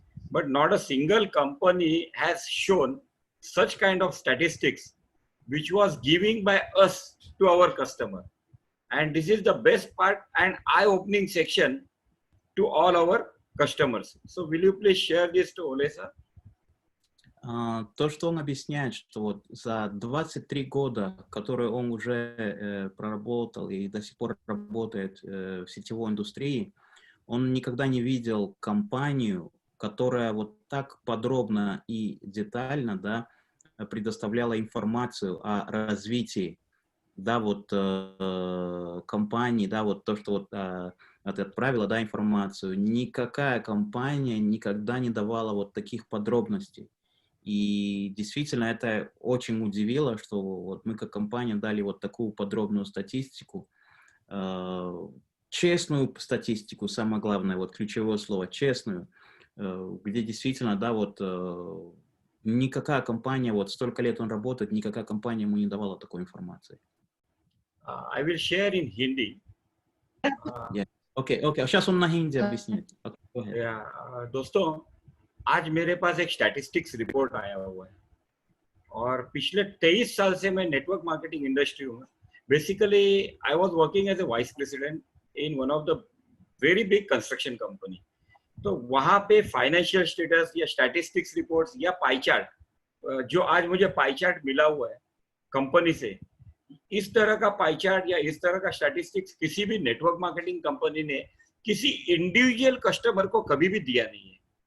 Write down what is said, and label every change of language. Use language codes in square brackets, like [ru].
[en] But not a single company has shown such kind of statistics which was giving by us to our customer. And this is the best part and eye-opening section to all our customers. So will you please share this to Olesa? [ru] То, что он объясняет, что вот за 23 года, которые он уже проработал и до сих пор работает в сетевой индустрии, он никогда не видел компанию, которая вот так подробно и детально, да, предоставляла информацию о развитии, да, вот компании, да, вот то, что вот отправила, да, информацию. Никакая компания никогда не давала вот таких подробностей. И действительно это очень удивило, что вот мы как компания дали вот такую подробную статистику, честную статистику, самое главное, вот ключевое слово, честную, где действительно, да, вот никакая компания, вот столько лет он работает, никакая компания ему не давала такой информации. [en] I will share in Hindi. [ru] Okay, сейчас он на хинди объяснит. [hi] दोस्तों, आज मेरे पास एक statistics report आया हुआ है और पिछले 23 साल से मैं नेटवर्क मार्केटिंग इंडस्ट्री हूँ. [en] Basically I was working as a vice president in one of the very big construction company. [hi] तो वहाँ पे फाइनेंशियल स्टेटस या स्टैटिस्टिक्स रिपोर्ट्स या पाई चार्ट, जो आज मुझे पाई चार्ट मिला हुआ है कंपनी से, इस तरह का पाई चार्ट या इस तरह का स्टैटिस्टिक्स किसी भी नेटवर्क मार्केटिंग कंपनी ने किसी इंडिविजुअल कस्टमर को कभी भी दिया नहीं है.